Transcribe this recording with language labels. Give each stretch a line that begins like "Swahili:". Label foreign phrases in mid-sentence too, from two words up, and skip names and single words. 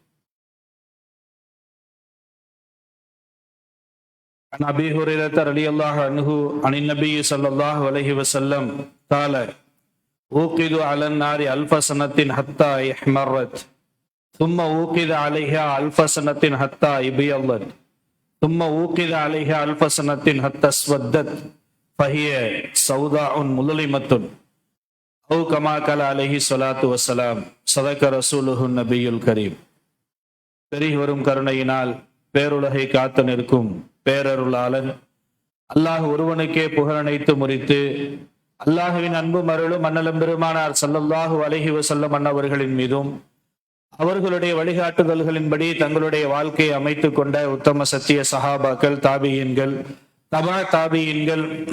Arabic: عن أبي هريرة رضي الله عنه عن النبي صلى الله عليه وسلم قال: أوقد على النار 1000 سنة حتى احمرت ثم أوقد عليها 1000 سنة حتى ابيضت ثم أوقد عليها 1000 سنة حتى اسودت فهي سوداء مظلمة أو كما قال عليه الصلاة والسلام. صدق رسوله النبي الكريم.
Tamil: பெரியோரும் கருணையினால் பேருலகை காத்து நிற்கும் பேரருளாளன் அல்லாஹ் ஒருவனுக்கே புகழனைத்து முறித்து அல்லாஹுவின் அன்பும் அருளும் அண்ணலும் பெருமானார்
Arabic: صلى الله عليه وسلم
Tamil: அன்னவர்களின் மீதும் அவர்களுடைய வழிகாட்டுதல்களின்படி தங்களுடைய வாழ்க்கையை அமைத்துக் கொண்ட உத்தம சத்திய சஹாபாக்கள், தாபியீன்கள், தபா தாபியீன்கள்,